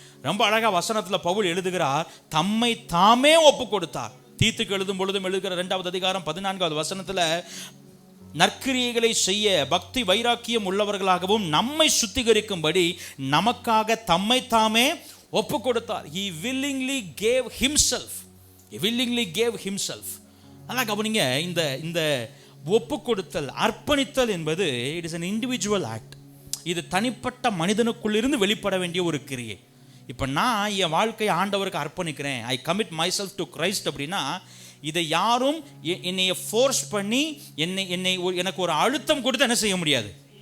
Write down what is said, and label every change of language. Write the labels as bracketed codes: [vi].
[ta] ரொம்ப அழகா வசனத்துல பவுல் எழுதுகிறார், தம்மை தாமே ஒப்பு கொடுத்தார். தீத்துக்கு எழுதும் பொழுதும் எழுதுகிற 2வது அதிகாரம் 14வது வசனத்துல, நற்கிரியைகளை செய்ய பக்தி வைராக்கியம் உள்ளவர்களாகவும் நம்மை சுத்திகரிக்கும்படி நமக்காக தம்மை தாமே ஒப்பு கொடுத்தார். [en] He willingly gave himself. He willingly gave himself. [ta] நல்லா கவனிங்க, இந்த ஒப்பு கொடுத்தல், அர்ப்பணித்தல் என்பது [en] It is an individual act. [ta] இது தனிப்பட்ட மனிதனுக்குள்ளிருந்து வெளிப்பட வேண்டிய ஒரு கிரியை. இப்போ நான் என் வாழ்க்கையை ஆண்டவருக்கு அர்ப்பணிக்கிறேன், [en] I commit my self to Christ [ta] அப்படின்னா, இதை யாரும் என்னைய ஃபோர்ஸ் பண்ணி எனக்கு ஒரு அழுத்தம் கொடுத்து என்ன செய்ய முடியாது?